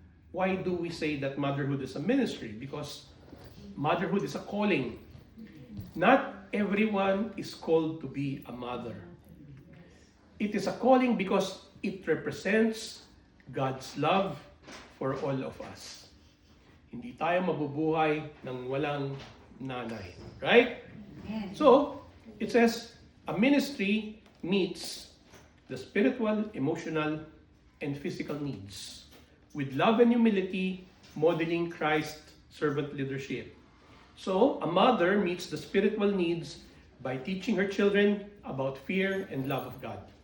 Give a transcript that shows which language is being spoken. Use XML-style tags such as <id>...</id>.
<en>Why do we say that motherhood is a ministry? Because motherhood is a calling. Not everyone is called to be a mother. It is a calling because it represents God's love for all of us.</en> <tl>Hindi tayo mabubuhay ng walang nanay.</tl> <en>Right? Amen. So, it says, a ministry meets the spiritual, emotional, and physical needs with love and humility, modeling Christ's servant leadership. So, a mother meets the spiritual needs by teaching her children about fear and love of God.</en>